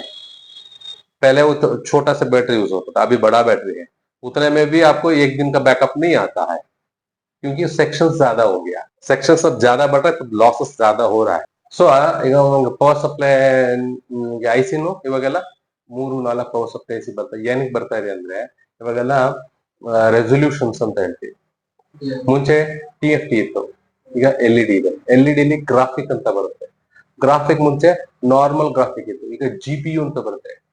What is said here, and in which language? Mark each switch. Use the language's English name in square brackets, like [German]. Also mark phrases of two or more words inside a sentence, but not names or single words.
[Hindi] पहले वो तो छोटा सा बैटरी यूज होता था, अभी बड़ा बैटरी है, उतने में भी आपको एक दिन का बैकअप नहीं आता है, क्योंकि सेक्शन ज्यादा हो गया, सेक्शन सब ज्यादा बढ़ रहा है तो लॉसेस ज्यादा हो रहा है. [Kannada] ಸೊ ಈಗ [English] power supply [Kannada] ಐಸಿನು ಇವಾಗೆಲ್ಲ 3-4 [English] power supply IC [Kannada] ಬರ್ತಾ. ಏನಕ್ಕೆ ಬರ್ತಾ ಇದೆ ಅಂದ್ರೆ ಇವಾಗೆಲ್ಲ ರೆಸೊಲ್ಯೂಷನ್ಸ್ ಅಂತ ಹೇಳ್ತೀವಿ. ಮುಂಚೆ TFT ಇತ್ತು, ಈಗ LED ಇದೆ. LED ಲಿ ಗ್ರಾಫಿಕ್ ಅಂತ ಬರುತ್ತೆ. ಗ್ರಾಫಿಕ್ ಮುಂಚೆ [English] normal graphic [Kannada] ಇತ್ತು, ಈಗ GPU ಅಂತ ಬರುತ್ತೆ.